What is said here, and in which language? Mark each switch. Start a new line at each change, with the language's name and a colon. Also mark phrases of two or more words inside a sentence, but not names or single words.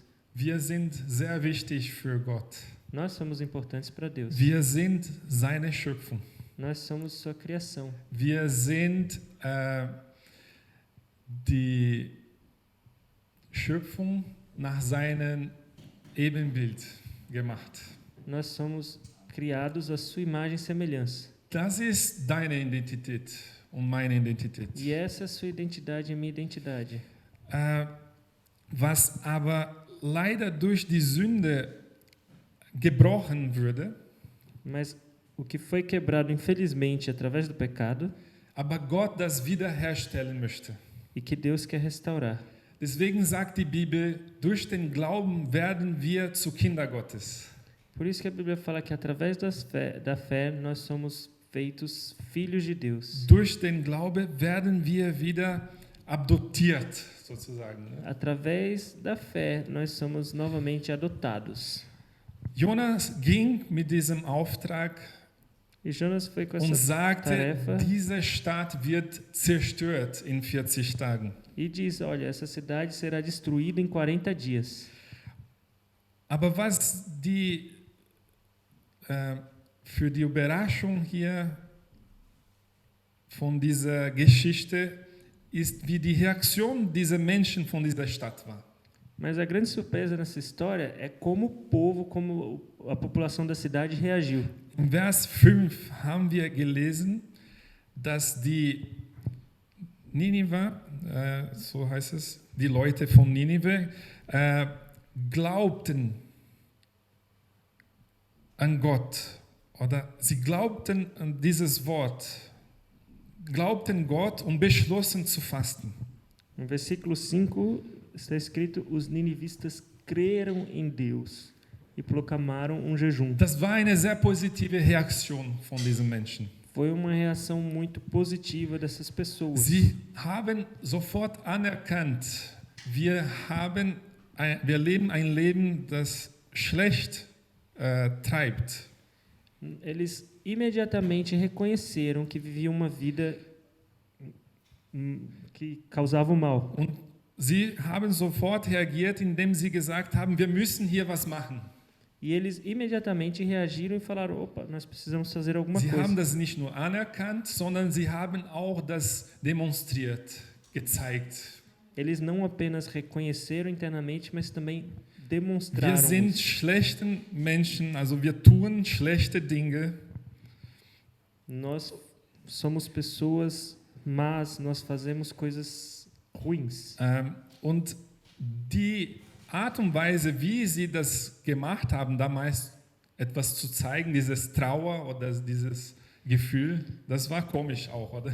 German: Wir sind sehr wichtig für Gott.
Portuguese: Nós somos importantes para Deus.
German: Wir sind seine Schöpfung.
Portuguese: Nós somos sua criação.
German: Wir sind die Schöpfung nach seinem Ebenbild gemacht.
Portuguese: Nós somos criados à sua imagem e semelhança.
German: Das ist deine Identität und meine Identität.
Portuguese: E essa é a sua identidade e minha identidade.
German: Was aber leider durch die Sünde gebrochen wurde,
Portuguese: Mas o que foi quebrado, infelizmente, através do pecado,
German: aber Gott das wiederherstellen möchte.
Portuguese: e que Deus quer restaurar.
German: Deswegen sagt die Bibel, durch den Glauben werden wir zu Kinder Gottes.
Portuguese: Por isso que a Bíblia fala que através da fé nós somos feitos filhos de Deus.
German: Durch den Glauben werden wir wieder adoptiert, sozusagen.
Portuguese: Através da fé nós somos novamente adotados.
German: Jonas ging mit diesem Auftrag
Portuguese: E Jonas foi com
German: und
Portuguese: essa
German: sagte,
Portuguese: tarefa
German: diese Stadt wird zerstört in 40 Tagen.
Portuguese: e diz, olha, essa cidade será destruída em 40 dias.
German: Aber was für die Überraschung hier von dieser Geschichte ist, wie die Reaktion dieser Menschen von dieser Stadt war.
Portuguese: Mas a grande surpresa nessa história é como o povo, como a população da cidade reagiu.
German: In Vers 5 haben wir gelesen, dass die Ninive, so heißt es, die Leute von Ninive, glaubten an Gott, oder sie glaubten an dieses Wort, glaubten Gott und beschlossen zu fasten.
Portuguese: No versículo 5 está escrito: os ninivistas creram em Deus e proclamaram jejum.
German: Das war eine sehr positive Reaktion von diesen Menschen.
Portuguese: Foi uma reação muito positiva dessas pessoas.
German: Sie haben sofort anerkannt, wir leben ein Leben, das schlecht treibt.
Portuguese: Eles imediatamente reconheceram que viviam uma vida que causava o mal.
German: Und sie haben sofort reagiert, indem sie gesagt haben, wir müssen hier was machen.
Portuguese: E eles imediatamente reagiram e falaram: opa, nós precisamos fazer alguma
German: Sie haben
Portuguese: coisa.
German: das nicht nur anerkannt, sondern sie haben auch das demonstriert, gezeigt.
Portuguese: Eles não apenas reconheceram internamente, mas também
German: Wir
Portuguese: demonstraram
German: sind
Portuguese: isso.
German: schlechten Menschen, also wir tun schlechte Dinge.
Portuguese: Nós somos pessoas más, nós fazemos coisas ruins.
German: Und die Art und Weise, wie sie das gemacht haben, damals etwas zu zeigen, dieses Trauer oder dieses Gefühl, das war komisch auch, oder?